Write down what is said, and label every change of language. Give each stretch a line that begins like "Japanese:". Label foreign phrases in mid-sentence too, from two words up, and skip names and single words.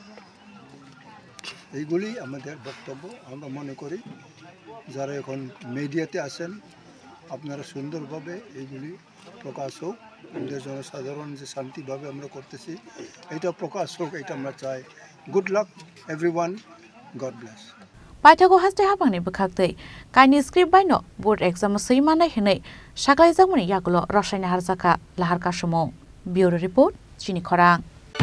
Bangla: এইগুলি আমাদের বক্তব্য আমরা মনে করি যারা এখন মিডিয়াতে আসেন আপনারা সুন্দরভাবে এইগুলি প্রকাশ হোক আমাদের জনসাধারণ যে শান্তিভাবে আমরা করতেছি এটা প্রকাশ হোক এটা আমরা চাই
English: good luck everyone God bless
Kok Borok: Paithago haste habangni bukhaktei kaini script baino
English: board exam
Kok Borok: seimana hinai shaklai jangmani yagulo roshaina harjaka lahar kasumong bureau report chini khorang